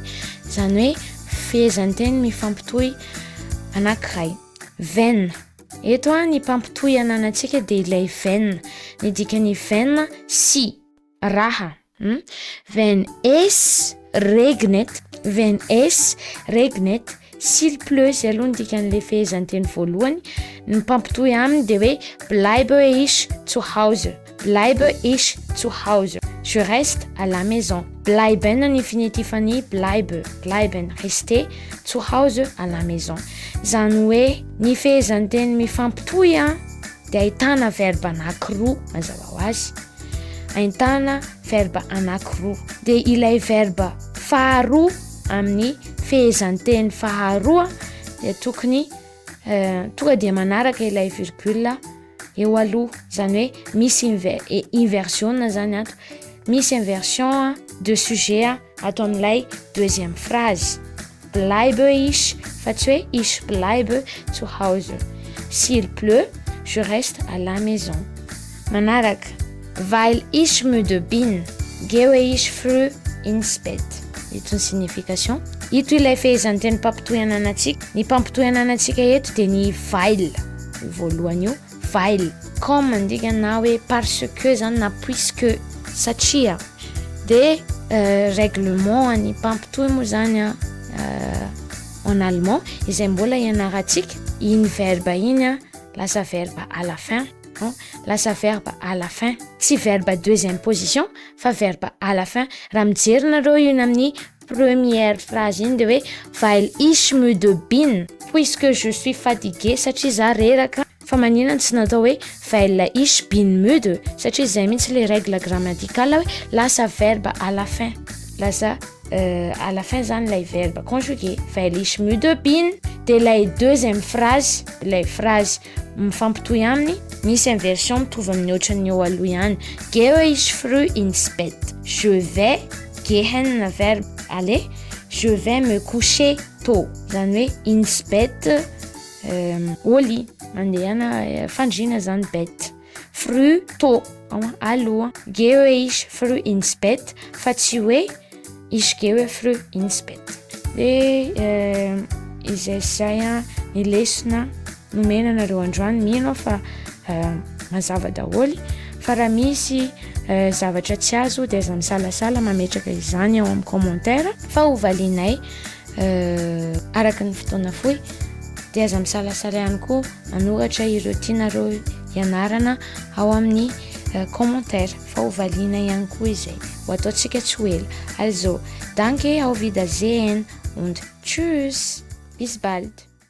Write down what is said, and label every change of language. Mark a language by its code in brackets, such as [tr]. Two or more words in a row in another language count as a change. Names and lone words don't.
[mg] Zany hoe fehezanteny mifampitohy anankiray. Wenn. Eto ny mpampitohy ananantsika de ilay wenn. Ny dikany wenn si raha. [de] Wenn es regnet, [fr] s'il pleut, [mg] zay aloha ny dikan'le fehezanteny voalohany. Ny mpampitohy aminy de hoe [de] bleibe ich zu Hause. Bleibe ich zu Hause. [fr] Je reste à la maison. Bleiben ny infinitif any bleiben, rester, [de] zu Hause [fr] à la maison. [mg] Zany hoe ny fehezanteny mifampitohy de ahitana verbe anankiroa mazava ho azy. Ahitana verbe anankiroa. De ilay verbe faharoa amin'ny fehezanteny faharoa de tokony tonga de manaraka ilay virgule eo aloha. Zany hoe misy inversion zany ato. misy [fr] inversion de sujet [mg] atao amin'ilay [fr] deuxième phrase. [de] Bleibe ich [mg] fa tsy hoe [de] ich bleibe zu Hause. [fr] S'il pleut, je reste à la maison. [mg] Manaraka, [de] weil ich müde bin, gehe ich früh ins Bett. [mg] Ito ny signification. Ito ilay fehezanteny mpampitohy anantsika. Ny mpampitohy anantsika eto dia ny weil. Voalohany io, weil. Comme ndika na hoe [fr] parce que [mg] zany na puisque satria. Dia règlement ny mpampitohy moa zany [fr] en allemand [mg] izay mbola ianarantsika iny verbe iny lasa [fr] verbe à la fin. Lasa verbe à la fin, tsy verbe deuxième position fa verbe à la fin. [mg] Raha mijery nareo iny amin'ny [fr] première phrase [mg] iny dia hoe [de] weil ich müde bin, [fr] puisque je suis fatigué, [mg] satria za reraka. Fa maninona tsy natao hoe [de] weil ich bin müde, [mg] satria zay mihitsy [fr] le règle grammaticale [mg] hoe lasa [fr] verbe à la fin. Lasa à la fin zany lay verbe conjugué. [de] Weil ich müde bin, [mg] dia lay [fr] deuxième phrase, [mg] lay phrase mifampitohy aminy misy inversion mitovy amin'ny ohatran'ny eo aloha ihany. [de] Gehe ich früh ins Bett. [fr] Je vais, gehen na verbe aller, je vais me coucher tôt. [mg] Zany hoe [de] ins Bett [fr] au lit, [mg] mandehana fandriana zany bett. [de] Früh tôt, aloha. Gehe ich früh ins Bett [mg] fa tsy hoe [de] ich gehe früh ins Bett. [mg] Dia izay zay ny lesona nomena nareo androany. Mino fa mazava daholy fa raha misy zavatra tsy azo dia aza misalasala mametraka izany ao amin'ny commentaire fa hovalinay araka ny fotoana fohy. Dia aza misalasala ihany koa manoratra ireo tianareo ianarana ao amin'ny commentaire fa hovaliana ihany koa izay ho ataontsika tsy ho ela. [de] Also, danke, auf Wiedersehen und tschüss, bis bald.